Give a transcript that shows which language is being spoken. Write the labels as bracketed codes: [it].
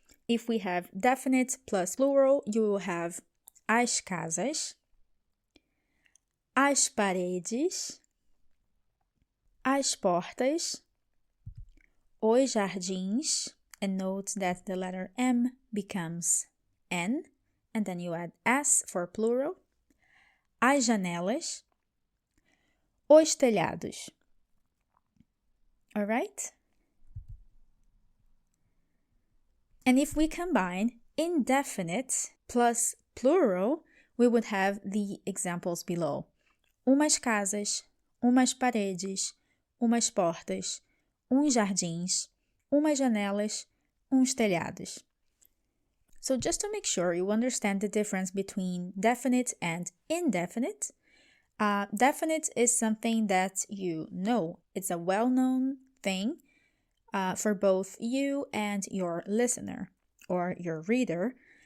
[en] If we have definite plus plural, you will have [pt] as casas, as paredes, as portas, os jardins, [en] and note that the letter M becomes N, and then you add S for plural, [pt] as janelas, os telhados. [en] Alright? And if we combine indefinite plus plural, we would have the examples below. [pt] umas casas, umas paredes, umas portas, uns jardins, umas janelas, uns telhados. [en] So just to make sure you understand the difference between definite and indefinite, definite is something that you know. It's a well-known thing for both you and your listener or your reader.